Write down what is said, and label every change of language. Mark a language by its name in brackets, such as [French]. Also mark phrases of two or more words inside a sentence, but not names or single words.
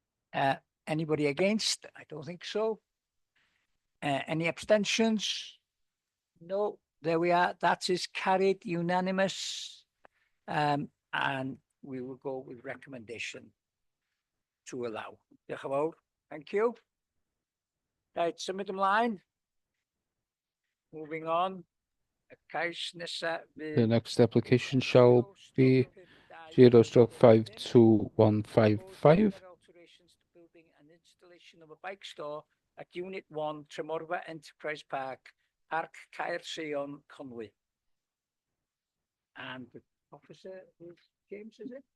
[English] Anybody against? I don't think so. Any abstentions? No, there we are. That is carried unanimous. And we will go with recommendation to allow. [Welsh] Diolch yn fawr. [English] Thank you. Right, [Welsh] symud ymlaen. [English] Moving on. [Welsh] Y cais nesa [English] The [Welsh] fydd [English] next application shall be 0/521555. alterations to building and installation of a bike store at Unit 1, Tremorfa Enterprise Park, Parc Caer Sion, Conwy. And the officer is James, is it?